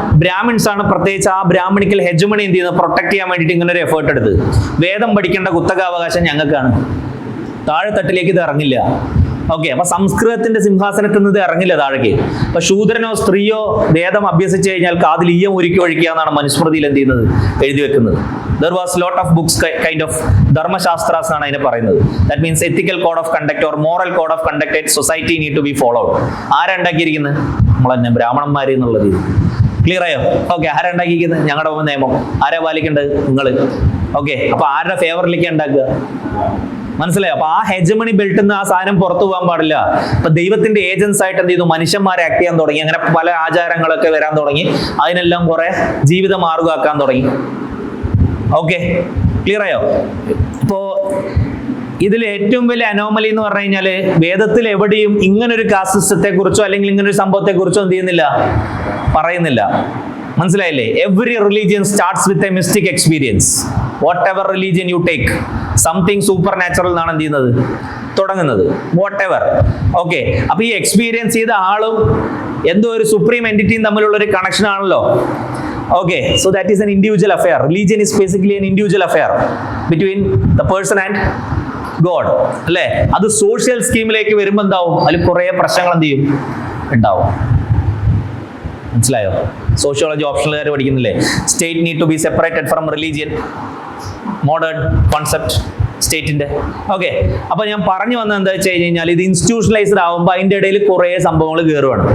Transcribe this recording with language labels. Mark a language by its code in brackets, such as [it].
[ml] ബ്രാഹ്മിൻസ് ആണ് പ്രത്യേകിച്ച് ആ ബ്രാഹ്മണിക്കൽ ഹെജമണി എന്ത് ചെയ്യുന്നത്, പ്രൊട്ടക്ട് ചെയ്യാൻ വേണ്ടിയിട്ട് ഇങ്ങനെ ഒരു എഫേർട്ട് എടുത്ത്. വേദം പഠിക്കേണ്ട കുത്തകാവകാശം ഞങ്ങൾക്കാണ്, താഴെത്തട്ടിലേക്ക് ഇത് ഇറങ്ങില്ല. ഓക്കെ, അപ്പൊ സംസ്കൃതത്തിന്റെ സിംഹാസനത്തിൽ നിന്ന് ഇറങ്ങില്ല താഴേക്ക്. അപ്പൊ ശൂദ്രനോ സ്ത്രീയോ വേദം അഭ്യസിച്ചു കഴിഞ്ഞാൽ കാതിൽ ഈയം ഒരുക്കി ഒഴിക്കുക എന്നാണ് മനുസ്മൃതിയിൽ എന്ത് ചെയ്യുന്നത്, എഴുതി വെക്കുന്നത്. [en] There was lot of books kind of Dharmashastras [ml] ആണ് അതിനെ പറയുന്നത്. [en] That means ethical code of conduct or moral code of conduct at society need to be followed. [ml] ആരാ ഉണ്ടാക്കിയിരിക്കുന്നത്? നമ്മൾ തന്നെ ബ്രാഹ്മണന്മാര് എന്നുള്ളത്. ക്ലിയർ ആയോ? ഓക്കെ, ആരാ ഉണ്ടാക്കിയിരിക്കുന്നത്? ഞങ്ങളുടെ നിയമം. ആരാ പാലിക്കേണ്ടത്? നിങ്ങൾ. ഓക്കെ, അപ്പൊ ആരുടെ ഫേവറിലേക്ക് ഉണ്ടാക്കുക? മനസ്സിലായോ? അപ്പൊ ആ ഹെജമണി ബെൽറ്റിൽ നിന്ന് ആ സാധനം പുറത്തു പോകാൻ പാടില്ല. അപ്പൊ ദൈവത്തിന്റെ ഏജൻസ് ആയിട്ട് എന്ത് ചെയ്തു, മനുഷ്യന്മാരെ ആക്ട് ചെയ്യാൻ തുടങ്ങി. അങ്ങനെ പല ആചാരങ്ങളൊക്കെ വരാൻ തുടങ്ങി. അതിനെല്ലാം കുറെ ജീവിത മാർഗമാക്കാൻ തുടങ്ങി. ഓക്കെ, ക്ലിയർ ആയോ? ഇപ്പോ ഇതിൽ ഏറ്റവും വലിയ അനോമലി എന്ന് പറഞ്ഞു കഴിഞ്ഞാല് വേദത്തിൽ എവിടെയും ഇങ്ങനൊരു കാസ്റ്റ് സിസ്റ്റത്തെ കുറിച്ചോ അല്ലെങ്കിൽ ഇങ്ങനൊരു സംഭവത്തെ കുറിച്ചോ എന്ത് ചെയ്യുന്നില്ല, പറയുന്നില്ല. മനസ്സിലായില്ലേ? [en] Every religion starts with a mystic experience. Whatever religion you take, something supernatural [ml] എന്നാണ് എന്ത് ചെയ്യുന്നത്, തുടങ്ങുന്നത്. [en] Whatever. [ml] ഓക്കെ, അപ്പൊ ഈ എക്സ്പീരിയൻസ് ചെയ്ത ആളും എന്തോ ഒരു സുപ്രീം എൻറ്റിറ്റിയും തമ്മിലുള്ള ഒരു കണക്ഷൻ ആണല്ലോ. [en] Okay, so that is an individual affair. Religion is basically an individual affair between the person and God. [ml] അല്ലേ? അത് സോഷ്യൽ സ്കീമിലേക്ക് വരുമ്പോൾ എന്താവും, അതിൽ കുറേ പ്രശ്നങ്ങൾ എന്ത് ചെയ്യും, ഉണ്ടാവും. മനസ്സിലായോ? Sociology ഓപ്ഷണലുകാർ പഠിക്കുന്നില്ലേ? [en] state need to be separated from religion, [ml] modern concept സ്റ്റേറ്റിന്റെ. ഓക്കെ, അപ്പൊ ഞാൻ പറഞ്ഞു വന്നത് എന്താ വെച്ച് കഴിഞ്ഞാൽ, ഇത് ഇൻസ്റ്റിറ്റ്യൂഷണലൈസ്ഡ് ആകുമ്പോൾ അതിന്റെ ഇടയിൽ കുറേ സംഭവങ്ങൾ കയറുവാണ്.